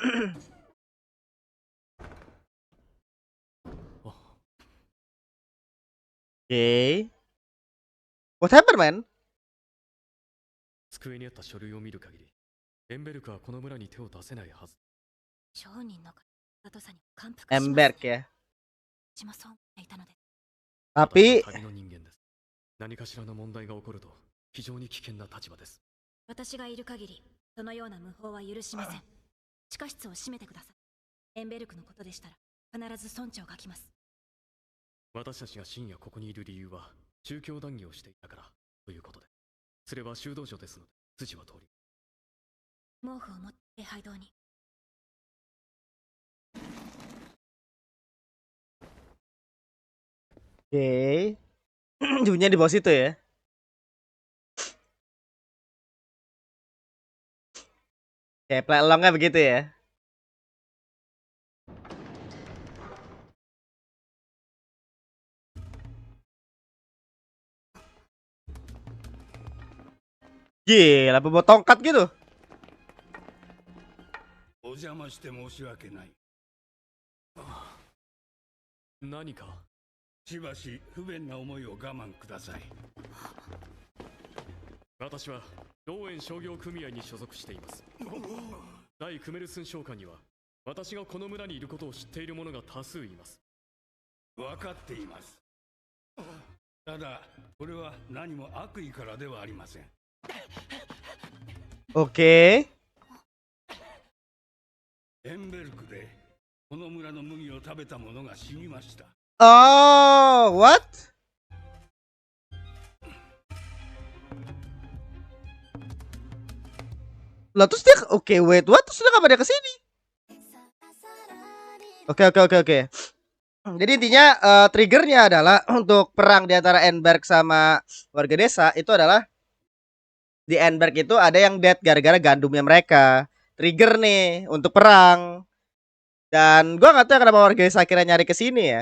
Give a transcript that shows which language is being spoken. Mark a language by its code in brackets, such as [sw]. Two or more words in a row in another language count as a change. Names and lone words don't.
[id] Oke. [en] What happened, man? [ja] 机にあった書類を見る限り、エンベルクはこの村に手を出せないはず。商人の里さに感服します。 [id] Emberk ya. [ja] 私もそう思っていたので。 [id] Tapi [ja] 私は旅の人間です。何かしらの問題が起こると非常に危険な立場です。私がいる限り、そのような無法は許しません。地下室を閉めてください。エンベルクのことでしたら、必ず村長が来ます。私たちが深夜ここにいる理由は、宗教談義をしていたからということで。すれば修道女ですので、筋は通り。毛布を持って礼拝堂に。 [id] oke. Junya di bawah situ ya. Kayak pelelongnya begitu ya. Gila, bawa tongkat gitu. [ja] お邪魔して申し訳ない。何か。しばし不便な思いを我慢ください。私はローエン商業組合に所属しています。大クメルスン商館には私がこの村にいることを知っている者が多数います。分かっています。ただこれは何も悪意からではありません。 [id] Oke. [ja] エンベルクでこの村の麦を食べた者が死にました。 [en] Oh, what? [id] Lah terus dia oke, [en] wait, what? [id] Terus dia kapan dia kesini? Oke. Jadi intinya triggernya adalah untuk perang di antara Enberg sama warga desa itu adalah di Enberg itu ada yang dead gara-gara gandumnya mereka. Trigger nih untuk perang. Dan gua nggak tahu kenapa warga desa akhirnya nyari ke sini ya.